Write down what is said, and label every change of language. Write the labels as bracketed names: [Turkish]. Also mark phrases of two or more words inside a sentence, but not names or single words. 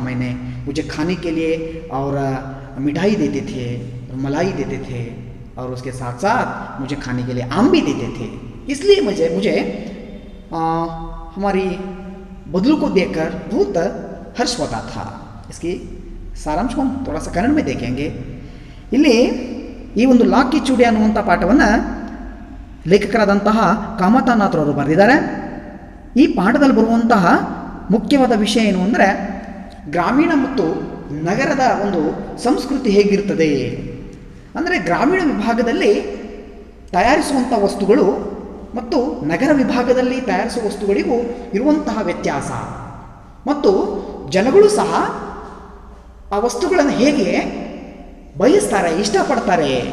[Hindi] मैंने मुझे खाने के लिए और मिठाई देते थे, मलाई देते थे, और उसके साथ साथ मुझे खाने के लिए आम भी देते थे। इसलिए मुझे हमारी बदलू को देखकर बहुत हर्ष होता था। इसकी ಸಾರಾಂಶ थोड़ा सा ಕನ್ನಡ में देखेंगे। [Kannada] ಇಲ್ಲಿ ಈ ಒಂದು ಲಾಕ್ ಕಿ ಚೂಡಿ ಅನ್ನುವಂಥ ಪಾಠವನ್ನು ಲೇಖಕರಾದಂತಹ ಕಾಮತಾನಾಥರವರು ಬರೆದಿದ್ದಾರೆ. ಈ ಪಾಠದಲ್ಲಿ ಬರುವಂತಹ ಮುಖ್ಯವಾದ ವಿಷಯ ಏನು ಅಂದರೆ, ಗ್ರಾಮೀಣ ಮತ್ತು ನಗರದ ಒಂದು ಸಂಸ್ಕೃತಿ ಹೇಗಿರ್ತದೆ ಅಂದರೆ, ಗ್ರಾಮೀಣ ವಿಭಾಗದಲ್ಲಿ ತಯಾರಿಸುವಂಥ ವಸ್ತುಗಳು ಮತ್ತು ನಗರ ವಿಭಾಗದಲ್ಲಿ ತಯಾರಿಸುವ ವಸ್ತುಗಳಿಗೂ ಇರುವಂತಹ ವ್ಯತ್ಯಾಸ, ಮತ್ತು ಜನಗಳು ಸಹ ಆ ವಸ್ತುಗಳನ್ನು ಹೇಗೆ ಬಯಸ್ತಾರೆ, ಇಷ್ಟಪಡ್ತಾರೆ.